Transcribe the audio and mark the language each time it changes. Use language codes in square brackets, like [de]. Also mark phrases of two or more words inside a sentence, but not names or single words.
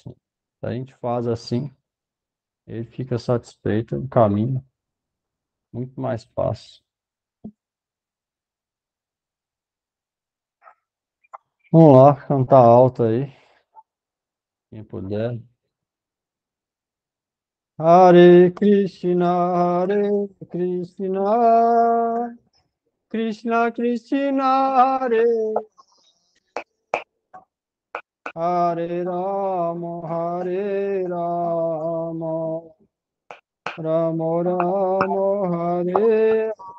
[pt] Se a gente faz assim, Ele fica satisfeito, o caminho muito mais fácil. Vamos lá, cantar alto aí, quem puder. [sa] Hare Krishna, Krishna Krishna, Hare Rama, Hare Rama, Rama Rama, Hare